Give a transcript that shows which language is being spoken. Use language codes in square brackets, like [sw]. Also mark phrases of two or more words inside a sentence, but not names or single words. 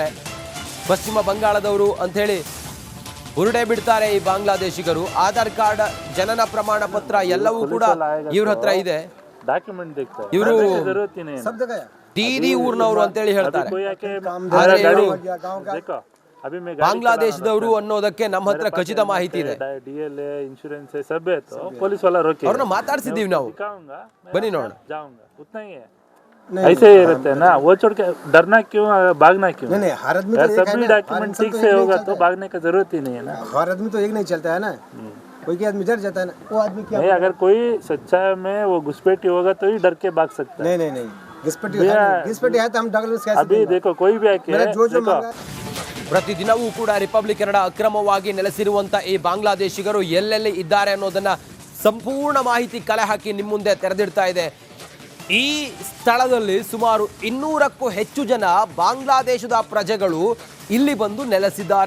[kn] ಪಶ್ಚಿಮ ಬಂಗಾಳದವರು ಅಂಥೇಳಿ ಉರುಡೆ ಬಿಡ್ತಾರೆ ಈ ಬಾಂಗ್ಲಾದೇಶಿಗರು. ಆಧಾರ್ ಕಾರ್ಡ್, ಜನನ ಪ್ರಮಾಣ ಪತ್ರ ಎಲ್ಲವೂ ಕೂಡ ಇವ್ರ ಹತ್ರ ಇದೆ. ಇವರು ದೀದಿ ಊರ್ನವರು ಅಂತೇಳಿ ಹೇಳ್ತಾರೆ. [hi] अभी मैं [kn] ಬಾಂಗ್ಲಾದೇಶದವರು ಅನ್ನೋದಕ್ಕೆ ನಮ್ಮ ಹತ್ರ ಖಚಿತ ಮಾಹಿತಿ ಇದೆ. [hi] DLA इंश्योरेंस सब है तो पुलिस वाला रोके [kn] ಅವ್ರನ್ನ ಮಾತಾಡ್ಸಿದೀವಿ ನಾವು. [hi] दिखाऊंगा [kn] ಬನ್ನಿ ನೋಡೋಣ. [hi] जाऊंगा उतना ही है ऐसे ही रहते हैं ना वो छोड़ के डरना क्यों भागना क्यों नहीं हर आदमी तो एक है सभी ना, डॉक्यूमेंट ठीक से होगा तो भागने का जरूरत ही नहीं है ना हर आदमी तो एक नहीं चलता है ना कोई आदमी डर जाता है ना वो आदमी क्या नहीं अगर कोई सच्चा में वो घुसपैठी होगा तो ही डर के भाग सकता है नहीं घिसपैठी है तो हम डॉक्टर कैसे अभी देखो कोई भी आके मेरा जो देखो, मांगा [kn] ಪ್ರತಿದಿನವೂ ಕೂಡ ರಿಪಬ್ಲಿಕ್ ಕನ್ನಡ ಅಕ್ರಮವಾಗಿ ನೆಲೆಸಿರುವಂತ ಈ ಬಾಂಗ್ಲಾದೇಶಿಗರು ಎಲ್ಲೆಲ್ಲಿ ಇದ್ದಾರೆ ಅನ್ನೋದನ್ನ ಸಂಪೂರ್ಣ ಮಾಹಿತಿ ಕಲೆ ಹಾಕಿ ನಿಮ್ಮ ಮುಂದೆ ತೆರೆದಿಡ್ತಾ ಇದೆ. ಈ ಸ್ಥಳದಲ್ಲಿ ಸುಮಾರು 200ಕ್ಕೂ ಹೆಚ್ಚು ಜನ ಬಾಂಗ್ಲಾದೇಶದ ಪ್ರಜೆಗಳು ಇಲ್ಲಿ ಬಂದು ನೆಲೆಸಿದ್ದಾರೆ.